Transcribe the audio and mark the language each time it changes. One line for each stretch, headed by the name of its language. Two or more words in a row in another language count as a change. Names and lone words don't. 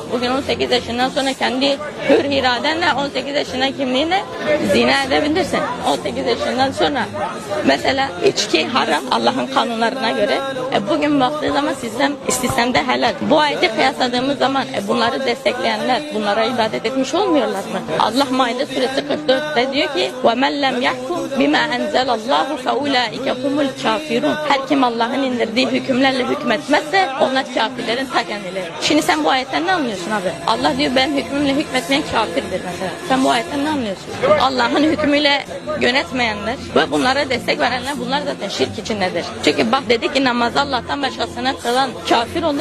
Turkish: Bugün 18 yaşından sonra kendi hür iradenle 18 yaşına kimliğine zina edebilirsin. 18 yaşından sonra mesela içki haram Allah'ın kanunlarına göre. Bugün baktığı zaman istisnamda helal. Bu ayeti kıyasladığımız zaman bunları destekleyenler bunlara ibadet etmiş olmuyorlar mı? Allah Maide suresi 44'te diyor ki
Arabic: وَمَنْ لَمْ يَحْكُمْ بِمَا أَنْزَلَ اللّٰهُ فَاُولَٰئِكَ هُمُ الْكَافِرُونَ.
Turkish: Her kim Allah'ın indirdiği hükümlerle hükmetmezse onlar kafirlerin ta kendileri. Şimdi sen bu ayetten ne anlıyorsun abi? Allah diyor benim hükmümle hükmetmeyen kafirdir mesela. Sen bu ayetten ne anlıyorsun? Allah'ın hükmüyle yönetmeyenler ve bunlara destek verenler bunlar zaten şirk içindedir. Çünkü bak dedi ki namazı Allah'tan başkasına kılan kafir olur.